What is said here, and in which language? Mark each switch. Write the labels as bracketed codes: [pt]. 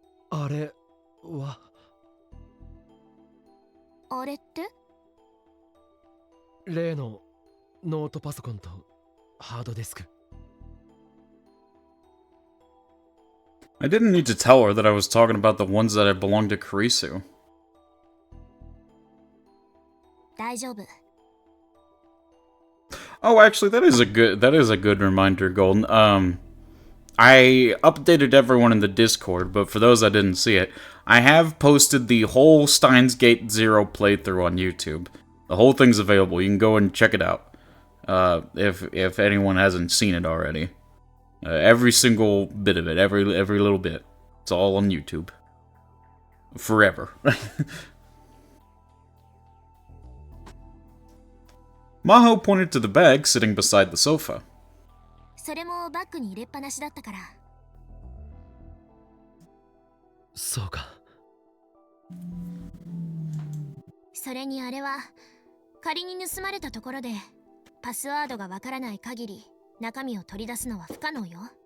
[ja] あれは？あれって？例のノートパソコンとハードディスク。 [en] I didn't need to tell her that I was talking about the ones that had belonged to Kurisu. [ja] 大丈夫。 [en] Oh, actually, that is a good reminder, Golden. I updated everyone in the Discord, but for those that didn't see it, I have posted the whole Steins Gate Zero playthrough on YouTube. The whole thing's available. You can go and check it out. If anyone hasn't seen it already. Every single bit of it, every little bit. It's all on YouTube. Forever. Maho pointed to the bag sitting beside the sofa. [ja] それもバッグに入れっぱなしだったから。そうか。それにあれは仮に盗まれたところでパスワードがわからない限り中身を取り出すのは不可能よ。